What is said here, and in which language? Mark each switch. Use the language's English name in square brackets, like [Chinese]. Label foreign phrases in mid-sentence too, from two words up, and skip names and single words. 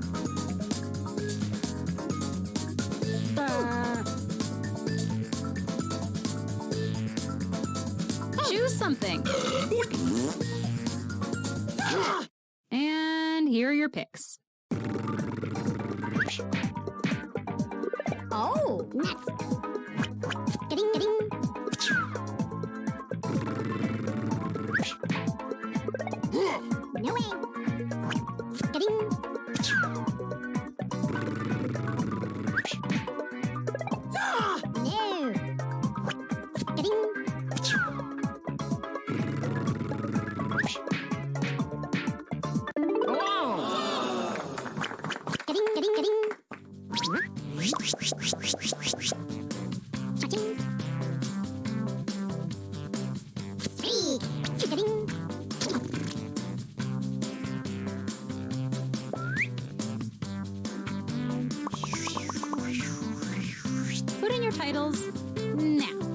[English] Choose something. And here are your picks. Oh. Nuts. Ding, ding. No way. Ding. No. Ding. Hello! Ding, ding, ding. Cha-ching. Speed. Ding. Put in your titles now.